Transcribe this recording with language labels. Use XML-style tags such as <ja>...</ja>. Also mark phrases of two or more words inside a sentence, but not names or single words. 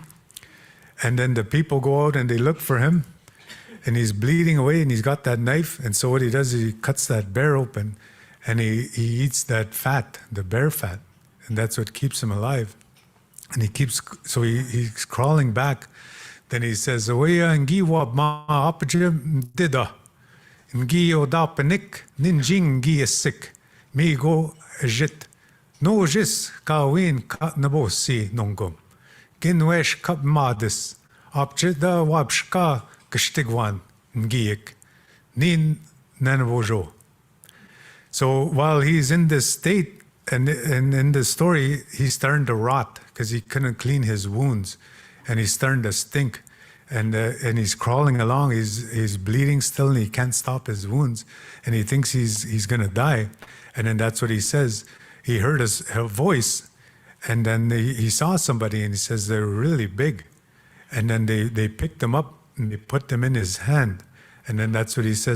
<en>And then the people go out and they look for him, and he's bleeding away, and he's got that knife. And so what he does is he cuts that bear open, and he eats that fat, the bear fat, and that's what keeps him alive. And he's crawling back.</en> <oj>Then he says, "Oya ngiwa ma apje dida, ngi odapenik ninjing ngi esik, mi go jit, no jis kawin ka nabosi nongum, ginwesh kap madis, apje da wabshka kashtigwan ngiik, nin nanavojo."</oj> <en>So while he's in this state, and in the story, he's starting to rot because he couldn't clean his wounds, and he's starting to stink, and he's crawling along. He's bleeding still, and he can't stop his wounds, and he thinks he's going to die. And then that's what he says. He heard a voice, and then he saw somebody, and he says they're really big, and then they picked him up and they put them in his hand, and then that's what he says.</en>